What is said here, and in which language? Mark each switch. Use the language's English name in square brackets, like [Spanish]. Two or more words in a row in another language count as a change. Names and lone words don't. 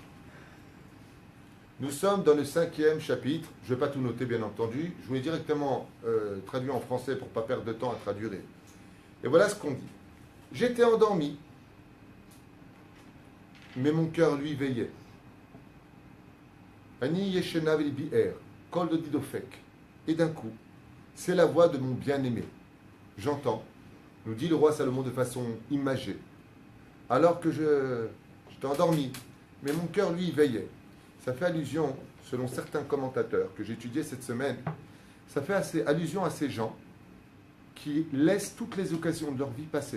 [French] Nous sommes dans le 5e chapitre. Je ne vais pas tout noter, bien entendu. Je vous l'ai directement traduit en français pour ne pas perdre de temps à traduire. Et voilà ce qu'on dit. J'étais endormi, mais mon cœur, lui, veillait. [Hebrew] אני ישנה ולבי ער, קול דודי דופק. [French] Et d'un coup, c'est la voix de mon bien-aimé. J'entends, nous dit le roi Salomon de façon imagée. Alors que j'étais endormi, mais mon cœur, lui, veillait. Ça fait allusion, selon certains commentateurs que j'ai étudiés cette semaine, ça fait allusion à ces gens qui laissent toutes les occasions de leur vie passer.